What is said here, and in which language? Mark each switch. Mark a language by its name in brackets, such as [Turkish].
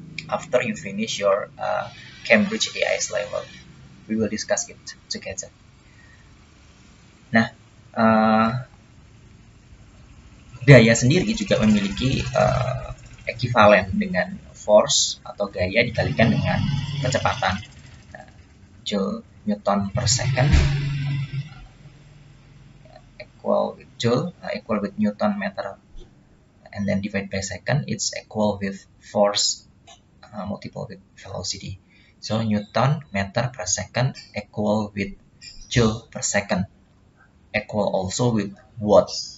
[English] After you finish your Cambridge AIS level, we will discuss it together. [Indonesian] Nah, daya sendiri juga memiliki ekivalen dengan force atau gaya dikalikan dengan kecepatan. [English] Joule Newton per second equal with Joule equal with Newton meter, and then divide by second, it's equal with force multiple with velocity. So Newton meter per second equal with Joule per second equal also with watt.